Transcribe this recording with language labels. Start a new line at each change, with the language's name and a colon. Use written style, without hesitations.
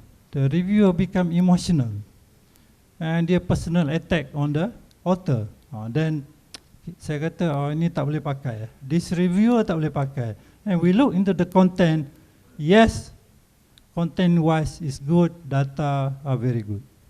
English: The reviewer become emotional and dia personal attack on the author.
Malay: Then saya kata, ini tak boleh pakai.
English: This reviewer
Malay: tak boleh pakai.
English: And we look into the content. Yes, content wise is good, data are very good.